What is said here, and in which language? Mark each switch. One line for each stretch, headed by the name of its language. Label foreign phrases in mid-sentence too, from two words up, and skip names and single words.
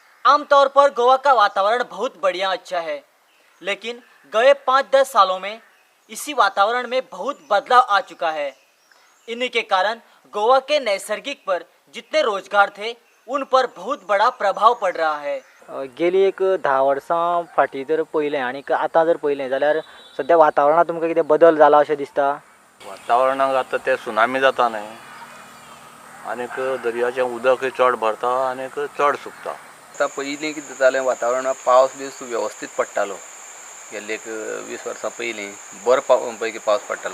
Hindi: आमतौर पर गोवा का वातावरण बहुत बढ़िया अच्छा है, लेकिन गए 5-10 सालों में इसी वातावरण में बहुत बदलाव आ चुका है। इन्हीं के कारण गोवा के नैसर्गिक पर जितने रोजगार थे उन पर बहुत बड़ा प्रभाव पड़ रहा है।
Konkani: गेली एक 10 वर्सां फाटीं जर पयलें आनी आतां जर पयलें जाल्यार सद्या वातावरणांत तुमकां कितें बदल जाला अशें दिसता? वातावरणाक आतां ते सुनामी जाता न्हय, आनीक दर्याचें उदकय चड भरता आनीक चड सुकता। आतां पयलीं कितें जातालें वातावरणाक पावस बीस वेवस्थीत पडटालो, गेल्ले एक 20 वर्सां पयलीं बरो पैकी पावस पडटालो।